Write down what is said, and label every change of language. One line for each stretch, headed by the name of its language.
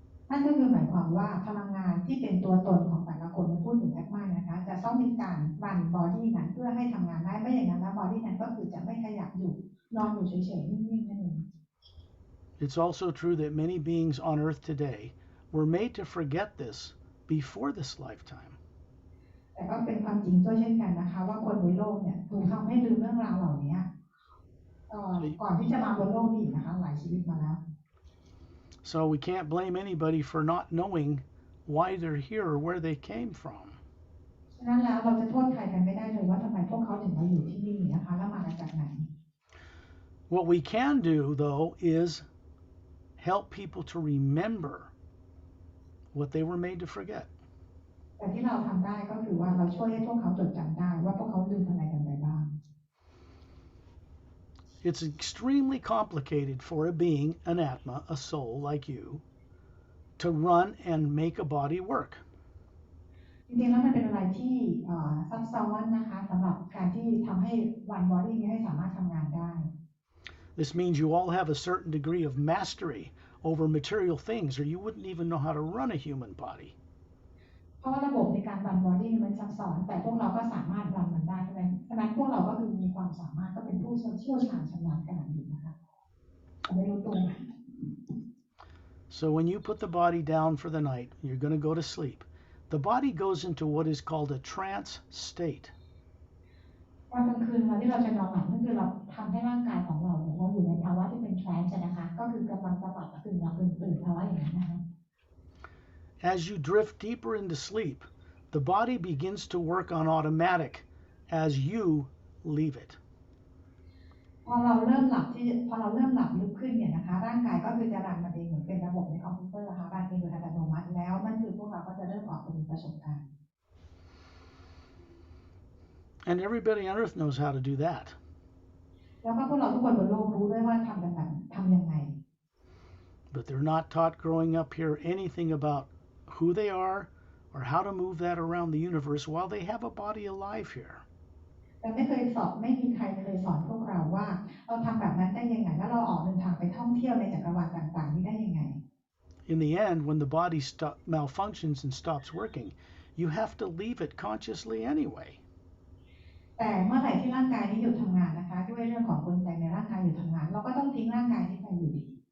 Thai: นั่นก็คือหมายความว่าพลังงานที่เป็นตัวตนของแต่ละคนพูดถึงแอดมานะคะจะต้องมีการรันบอดี้นั้นเพื่อให้ทำงานได้ไม่อย่างนั้นแล้วบอดี้นั้นก็คือจะไม่ขยับอยู่นอนอยู่เฉยๆนิ่งๆนั่นเอง
English: It's also true that many beings on earth today were made to forget this before this lifetime.
Thai: แต่ก็เป็นความจริงด้วยเช่นกันนะคะว่าคนบนโลกเนี่ยถูกทำให้ลืมเรื่องราวเหล่านี้ก่อนที่จะมาบนโลกนี้นะคะหลายชีวิตมาแล้ว
English: So we can't blame anybody for not knowing why they're here or where they came from.
Thai: ฉะนั้นแล้วเราจะโทษใครกันไม่ได้เลยว่าทำไมพวกเขาถึงมาอยู่ที่นี่นะคะแล้วมาจากไหน
English: What we can do, though, is help people to remember what they were made to forget.
Thai: แต่ที่เราทำได้ก็คือว่าเราช่วยให้พวกเขาจดจำได้ว่าพวกเขาลืมอะไรกันไปบ้าง
English: It's extremely complicated for a being, an atma, a soul like you, to run and make a body work.
Thai: จริงๆแล้วมันเป็นอะไรที่ซับซ้อนนะคะสำหรับการที่ทำให้วันบอดี้นี้ให้สามารถทำงานได้
English: This means you all have a certain degree of mastery over material things, or you wouldn't even know how to run a human body.
Thai: เพราะว่าระบบในการรันบอดี้มันซับซ้อนแต่พวกเราก็สามารถรันมันได้ฉะนั้นพวกเราก็คือมีความสามารถก็เป็นผู้เชี่ยวชาญชำนาญขนาดนี้นะคะไม่รู้ตัว
English: So when you put the body down for the night, you're going to go to sleep. The body goes into what is called a trance state.
Thai: ตอนกลางคืนที่เราจะนอนหลับนั่นคือเราทำให้ร่างกายของเราเราอยู่ในภาวะที่เป็นทรานส์นะคะก็คือกำลังจะหลับกึ่งหลับกึ่งตื่นภาวะอย่างนั้นนะคะ
English: As you drift deeper into sleep, the body begins to work on automatic as you leave it.
Thai: พอเราเริ่มหลับลึกขึ้นเนี่ยนะคะร่างกายก็คือจะรันมันเองเหมือนเป็นระบบในคอมพิวเตอร์ค่ะรันเองโดยอัตโนมัติแล้วนั่นคือพวกเราก็จะเริ่มออกไปมีประสบการณ์
English: And everybody on earth knows how to do that.
Thai: แล้วก็พวกเราทุกคนบนโลกรู้ด้วยว่าทำยังไง
English: But they're not taught growing up here anything about who they are or how to move that around the universe while they have a body alive here.
Thai: แต่ไม่มีใครเคยสอนพวกเราว่าเราทำแบบนั้นได้ยังไงแล้วเราออกเดินทางไปท่องเที่ยวในจักรวาลต่างๆนี้ได้ยังไง
English: In the end, when the body malfunctions and stops working, you have to leave it consciously anyway.
Thai: แต่เมื่อไหร่ที่ร่างกายนี้หยุดทำงานนะคะด้วยเรื่องของกลไกในร่างกายหยุดทำงานเราก็ต้องทิ้งร่างกายนี้ไปอยู่ดี